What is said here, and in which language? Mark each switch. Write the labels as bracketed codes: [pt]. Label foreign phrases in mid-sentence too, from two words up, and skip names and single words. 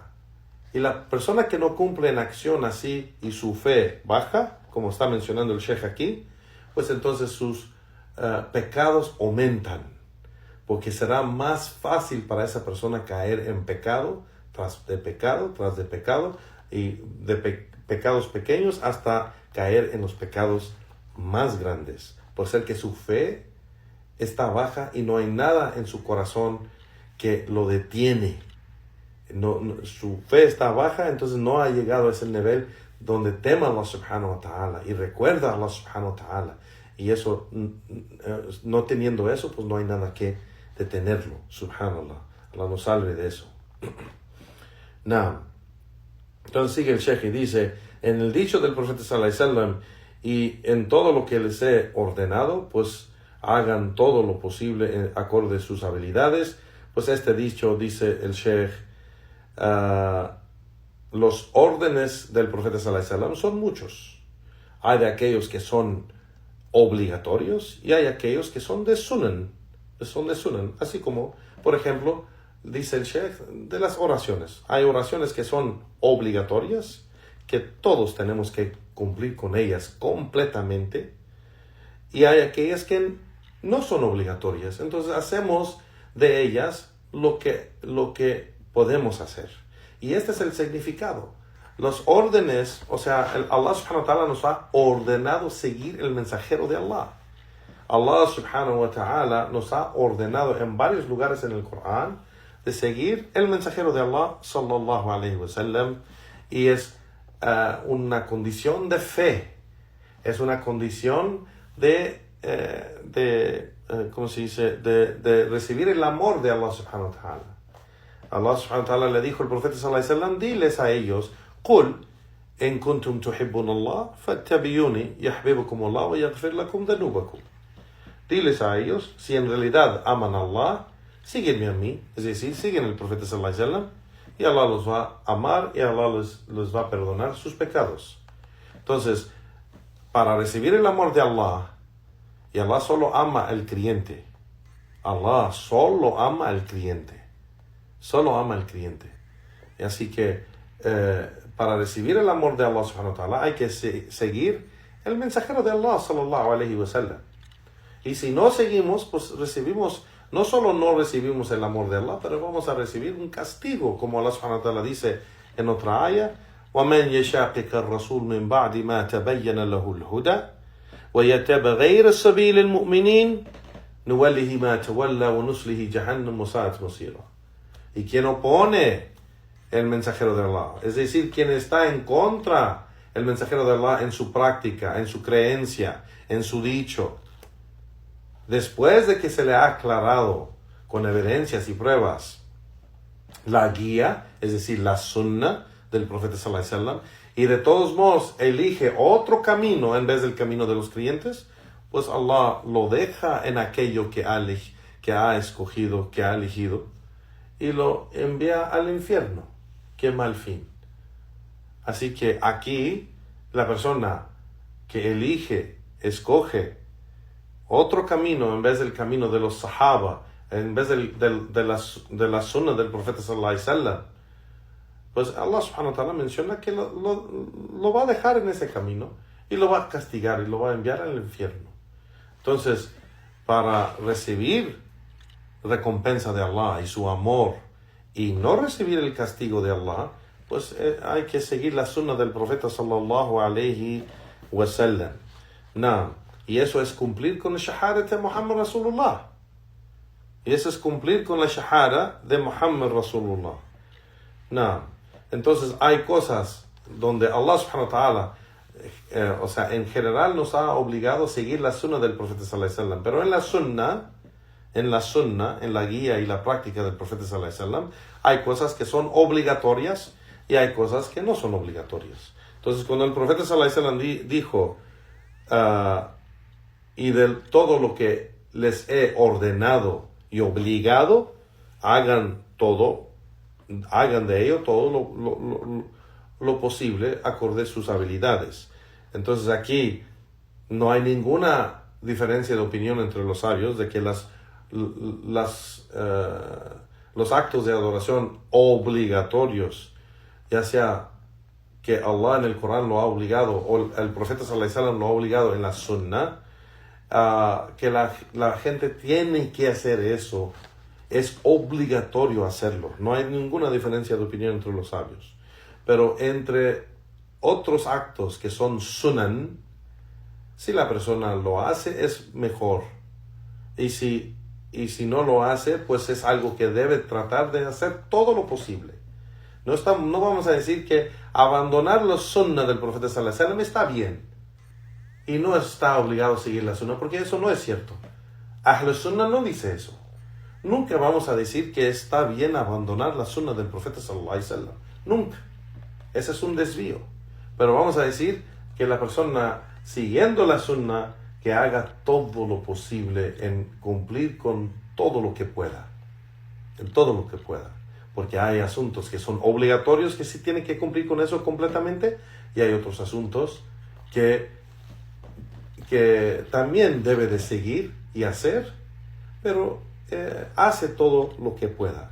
[es] Y la persona que no cumple en acción así y su fe baja, como está mencionando el Sheikh aquí, pues entonces sus pecados aumentan, porque será más fácil para esa persona caer en pecado, tras de pecado, y de pecados pequeños hasta caer en los pecados más grandes, por ser que su fe está baja y no hay nada en su corazón que lo detiene. Su fe está baja, entonces no ha llegado a ese nivel donde tema a Allah [ar] سبحانه وتعالى [es] y recuerda a Allah [ar] سبحانه وتعالى. [es] Y eso, no teniendo eso, pues no hay nada que detenerlo, subhanallah. Allah nos salve de eso. Now, entonces sigue el Sheikh y dice, en el dicho del profeta [ar] صلى الله عليه وسلم [es] y en todo lo que les he ordenado, pues hagan todo lo posible acorde a sus habilidades. Pues este dicho, dice el Sheikh, los órdenes del profeta [ar] صلى الله عليه وسلم [es] son muchos. Hay de aquellos que son obligatorios y hay aquellos que son de sunan. Así como, por ejemplo, dice el Sheikh, de las oraciones. Hay oraciones que son obligatorias, que todos tenemos que cumplir con ellas completamente, y hay aquellas que no son obligatorias. Entonces hacemos de ellas lo que podemos hacer. Y este es el significado. Los órdenes, o sea, Allah [ar] سبحانه وتعالى [es] nos ha ordenado seguir el mensajero de Allah. Allah [ar] سبحانه وتعالى [es] nos ha ordenado en varios lugares en el Corán de seguir el mensajero de Allah [ar] صلى الله عليه وسلم, [es] y es una condición de fe, es una condición de ¿cómo se dice? De recibir el amor de Allah [ar] سبحانه وتعالى. [es] Allah [ar] سبحانه وتعالى [es] le dijo al profeta [ar] صلى الله عليه وسلم, [es] diles a ellos, [ar] قل إن كنتم تحبون الله فاتبعوني يحببكم الله ويغفر لكم ذنوبكم. [es] Diles a ellos, si en realidad aman a Allah, síguenme a mí, es decir, siguen al profeta [ar] صلى الله عليه وسلم, [es] y Allah los va a amar y Allah les va a perdonar sus pecados. Entonces, para recibir el amor de Allah, y Allah solo ama al creyente, Allah solo ama al creyente, solo ama al creyente. Y así que para recibir el amor de Allah [ar] سبحانه وتعالى [es] hay que seguir el mensajero de Allah [ar] صلى الله عليه وسلم. [es] Y si no seguimos, pues no solo no recibimos el amor de Allah, pero vamos a recibir un castigo, como Allah [ar] سبحانه وتعالى [es] dice en otra ayah, [ar] وَمَنْ يَشَاقِقَ الرَّسُولِ مِنْ بَعْدِ مَا تَبَيَّنَ لَهُ الْهُدَى وَيَتَّبِعْ غَيْرَ سَبِيلِ الْمُؤْمِنِينَ نُوَلِّهِ مَا تَوَلَّى وَنُصْلِهِ جَهَنَّمَ وَسَاءَتْ مَصِيرًا. [es] y quien opone el mensajero de Allah, es decir, quien está en contra el mensajero de Allah en su práctica, en su creencia, en su dicho, después de que se le ha aclarado con evidencias y pruebas la guía, es decir, la sunnah del profeta [ar] صلى الله عليه وسلم, [es] y de todos modos elige otro camino en vez del camino de los creyentes, pues Allah lo deja en aquello que ha escogido, que ha elegido, y lo envía al infierno. ¡Qué mal fin! Así que aquí la persona que escoge otro camino en vez del camino de los sahaba, en vez de la sunnah del profeta [ar] صلى الله عليه وسلم, [es] pues Allah [ar] سبحانه وتعالى [es] menciona que lo va a dejar en ese camino y lo va a castigar y lo va a enviar al infierno. Entonces, para recibir recompensa de Allah y su amor y no recibir el castigo de Allah, pues hay que seguir la sunnah del profeta [ar] صلى الله عليه وسلم. [es] Y eso es cumplir con la shahada de Muhammad Rasulullah. Y eso es cumplir con la shahada de Muhammad Rasulullah. Entonces hay cosas donde Allah [ar] سبحانه وتعالى, [es] en general nos ha obligado a seguir la sunnah del profeta [ar] صلى الله عليه وسلم. [es] Pero en la guía y la práctica del profeta [ar] صلى الله عليه وسلم, [es] hay cosas que son obligatorias y hay cosas que no son obligatorias. Entonces, cuando el profeta [ar] صلى الله عليه وسلم [es] dijo, y de todo lo que les he ordenado y obligado, hagan de ello todo lo posible acorde a sus habilidades. Entonces aquí no hay ninguna diferencia de opinión entre los sabios de que los actos de adoración obligatorios, ya sea que Allah en el Corán lo ha obligado o el profeta [ar] صلى الله عليه وسلم [es] lo ha obligado en la sunnah, que la gente tiene que hacer eso, es obligatorio hacerlo. No hay ninguna diferencia de opinión entre los sabios. Pero entre otros actos que son sunan, si la persona lo hace es mejor. Y si no lo hace, pues es algo que debe tratar de hacer todo lo posible. No vamos a decir que abandonar los sunnah del profeta [ar] صلى الله عليه وسلم [es] está bien y no está obligado a seguir la sunnah, porque eso no es cierto. [ar] أهل السنة [es] no dice eso. Nunca vamos a decir que está bien abandonar la sunnah del profeta [ar] صلى الله عليه وسلم. [es] Nunca. Ese es un desvío. Pero vamos a decir que la persona siguiendo la sunnah, que haga todo lo posible en cumplir con todo lo que pueda. En todo lo que pueda. Porque hay asuntos que son obligatorios, que sí tienen que cumplir con eso completamente, y hay otros asuntos que también debe de seguir y hacer, pero hace todo lo que pueda.